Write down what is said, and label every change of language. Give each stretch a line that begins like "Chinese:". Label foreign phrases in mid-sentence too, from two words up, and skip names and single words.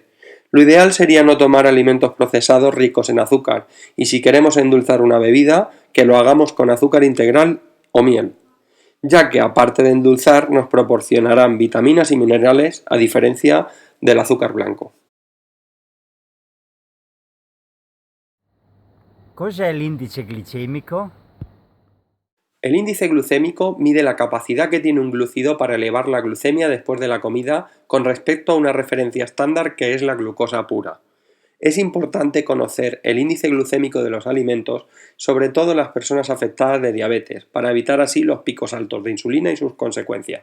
Spanish: Lo ideal sería no tomar alimentos procesados ricos en azúcar, y si queremos endulzar una bebida, que lo hagamos con azúcar integral o miel, ya que aparte de endulzar nos proporcionarán vitaminas y minerales a diferencia del azúcar blanco.
Italian: Cos'è l'indice glicemico?
Spanish: El índice glucémico mide la capacidad que tiene un glúcido para elevar la glucemia después de la comida con respecto a una referencia estándar que es la glucosa pura. Es importante conocer el índice glucémico de los alimentos, sobre todo en las personas afectadas de diabetes, para evitar así los picos altos de insulina y sus consecuencias.